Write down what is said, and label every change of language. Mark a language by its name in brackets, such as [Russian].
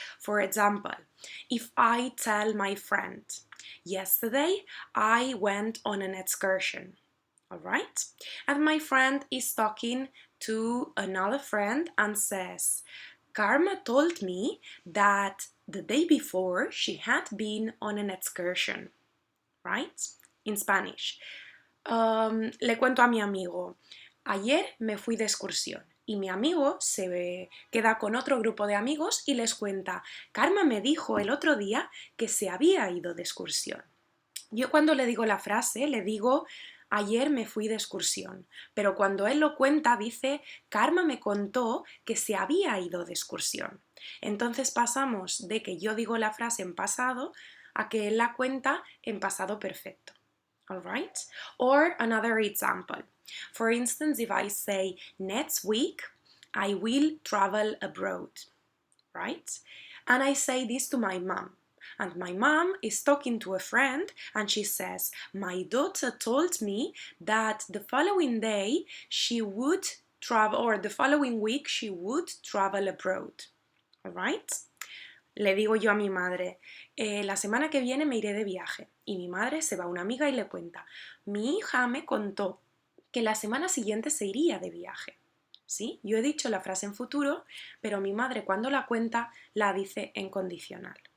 [English] For example, if I tell my friend, yesterday I went on an excursion, all right? And my friend is talking to another friend and says, Karma told me that the day before she had been on an excursion, right? In Spanish. [Spanish] Le cuento a mi amigo, ayer me fui de excursión. Y mi amigo se queda con otro grupo de amigos y les cuenta, Karma me dijo el otro día que se había ido de excursión. Yo cuando le digo la frase, le digo, ayer me fui de excursión, pero cuando él lo cuenta dice, Karma me contó que se había ido de excursión. Entonces pasamos de que yo digo la frase en pasado a que él la cuenta en pasado perfecto. [English] All right? Or another example. For instance, if I say, next week I will travel abroad, right? And I say this to my mom. And my mom is talking to a friend and she says, my daughter told me that the following day she would travel, or the following week she would travel abroad. All right? [Spanish] Le digo yo a mi madre, la semana que viene me iré de viaje. Y mi madre se va a una amiga y le cuenta, mi hija me contó que la semana siguiente se iría de viaje. ¿Sí? Yo he dicho la frase en futuro, pero mi madre cuando la cuenta la dice en condicional.